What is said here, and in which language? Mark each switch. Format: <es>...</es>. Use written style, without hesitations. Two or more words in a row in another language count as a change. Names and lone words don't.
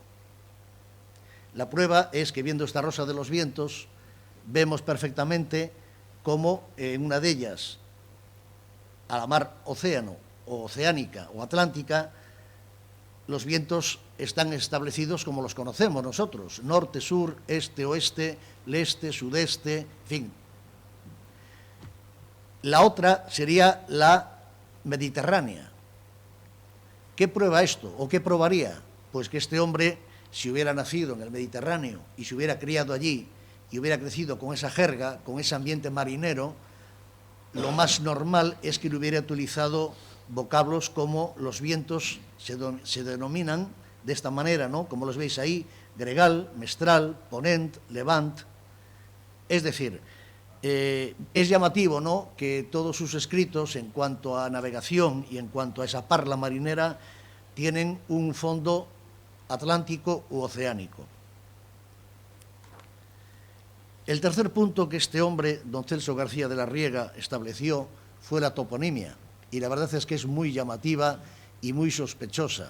<es>La prueba es que, viendo esta rosa de los vientos, vemos perfectamente cómo en una de ellas, a la mar océano, o oceánica, o atlántica, los vientos están establecidos como los conocemos nosotros: norte, sur, este, oeste, leste, sudeste, en fin. La otra sería la mediterránea. ¿Qué prueba esto? ¿O qué probaría? Pues que este hombre, si hubiera nacido en el Mediterráneo y se hubiera criado allí y hubiera crecido con esa jerga, con ese ambiente marinero, lo más normal es que le hubiera utilizado vocablos como los vientos se denominan de esta manera, ¿no? Como los veis ahí:</es> <ca>gregal, mestral, ponent, levant.</ca> <es>Es decir, es llamativo, ¿no?, que todos sus escritos en cuanto a navegación y en cuanto a esa parla marinera tienen un fondo atlántico u oceánico. El tercer punto que este hombre, don Celso García de la Riega, estableció fue la toponimia, y la verdad es que es muy llamativa y muy sospechosa.</es>